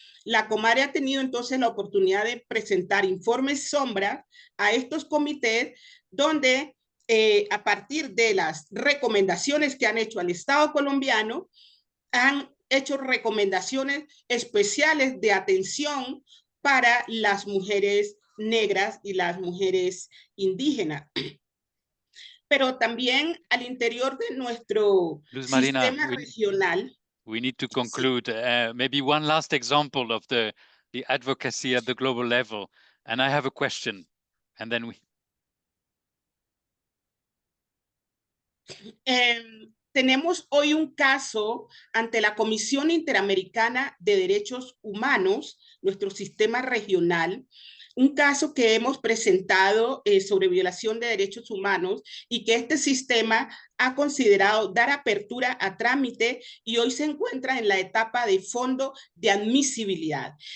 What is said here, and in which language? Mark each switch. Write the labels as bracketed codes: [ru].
[es] La Comadre ha tenido entonces la oportunidad de presentar informes sombra a estos comités donde a partir de las recomendaciones que han hecho al Estado colombiano, han hecho recomendaciones especiales de atención para las mujeres negras y las mujeres indígenas. Pero también al interior de nuestro Luz Marina, sistema regional. [en] We need to conclude. Maybe one last example of the advocacy at the global level. And I have a question, and then we... [es] Tenemos hoy un caso ante la Comisión Interamericana de Derechos Humanos, nuestro sistema regional, un caso que hemos presentado sobre violación de derechos humanos y que este sistema ha considerado dar apertura a trámite y hoy se encuentra en la etapa de fondo de admisibilidad.